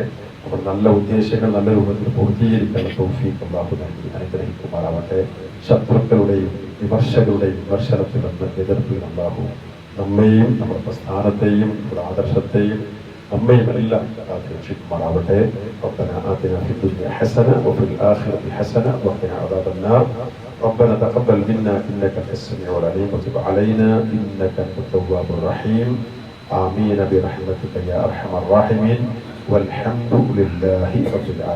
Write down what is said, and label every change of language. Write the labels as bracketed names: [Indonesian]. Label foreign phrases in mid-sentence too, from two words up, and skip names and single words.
[Malayalam] നമ്മുടെ നല്ല ഉദ്ദേശങ്ങൾ നല്ല രൂപത്തിൽ പൂർത്തീകരിക്കുന്ന തൗഫീഖ് അള്ളാഹു നൽകി അനുഗ്രഹിക്കുമാറാവട്ടെ. ശത്രുക്കളുടെയും വിമർശകരുടെയും വിമർശനത്തിൽ നിന്ന് എതിർപ്പിൽ അള്ളാഹു നമ്മെയും നമ്മുടെ പ്രസ്ഥാനത്തെയും നമ്മുടെ ആദർശത്തെയും നമ്മയും എല്ലാം രക്ഷിക്കുമാറാവട്ടെ. [Arabic] ربنا آتنا في الدنيا حسنة وفي الآخرة حسنة وقنا عذاب النار. ربنا تقبل منا إنك أنت السميع العليم وتب علينا إنك أنت التواب الرحيم. آمين برحمتك يا أرحم الراحمين والحمد لله رب العالمين.